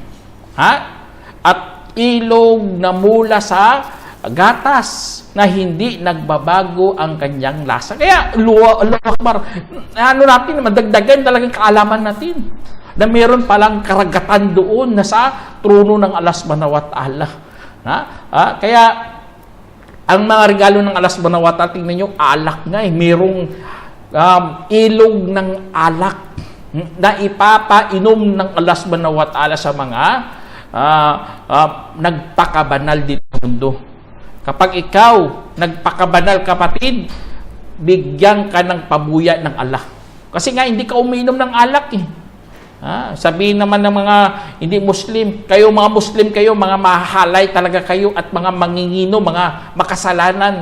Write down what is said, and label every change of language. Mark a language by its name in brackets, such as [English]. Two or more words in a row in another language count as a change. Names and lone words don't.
[Filipino] At ilog na mula sa gatas na hindi nagbabago ang kanyang lasa. Kaya, [Arabic] الله أكبر, [Filipino] natin, madagdagan talagang kaalaman natin na meron palang karagatan doon na sa trono ng Allah [Arabic] سبحانه وتعالى. [Filipino] Kaya, ang mga regalo ng Allah [Arabic] سبحانه وتعالى, [Filipino] tingnan nyo, alak nga eh. Merong ilog ng alak na ipapainom ng Allah [Arabic] سبحانه وتعالى [Filipino] sa mga nagpakabanal dito sa mundo. Kapag ikaw nagpakabanal, kapatid, bigyan ka ng pabuya ng Allah. Kasi nga, hindi ka umiinom ng alak eh. Sabihin naman ng mga hindi Muslim, mga Muslim kayo, mga mahahalay talaga kayo at mga mangingino, mga makasalanan.